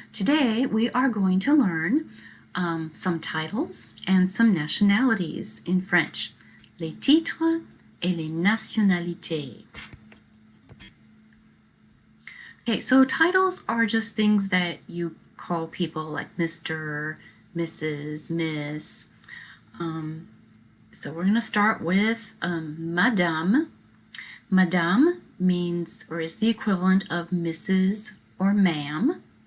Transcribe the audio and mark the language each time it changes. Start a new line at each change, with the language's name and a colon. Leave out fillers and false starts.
English: Today we are going to learn some titles and some nationalities in French.
French: Les titres et les nationalités.
English: Okay, so titles are just things that you call people like Mr., Mrs., Miss. So we're going to start with Madame. Madame means or is the equivalent of Mrs. or ma'am.